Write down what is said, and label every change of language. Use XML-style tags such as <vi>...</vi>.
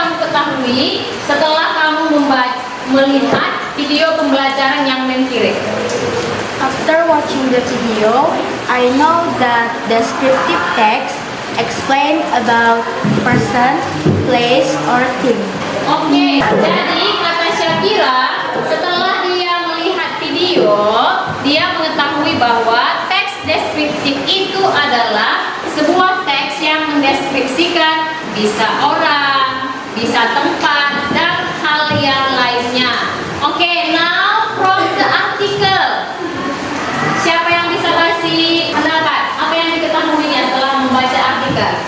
<id>ketahui setelah kamu melihat video pembelajaran yang kirim?</id> <en>After watching the video, I know that descriptive text explain about person, place, or thing.</en> <id>Oke, jadi kata Syakira, setelah dia melihat video, dia mengetahui bahwa teks deskriptif itu adalah sebuah teks yang mendeskripsikan bisa orang, bisa tempat, dan hal yang lainnya.</id> <en>Oke, now from the article.</en> <id>Siapa yang bisa kasih pendapat? Apa yang diketahuinya setelah membaca artikel?</id>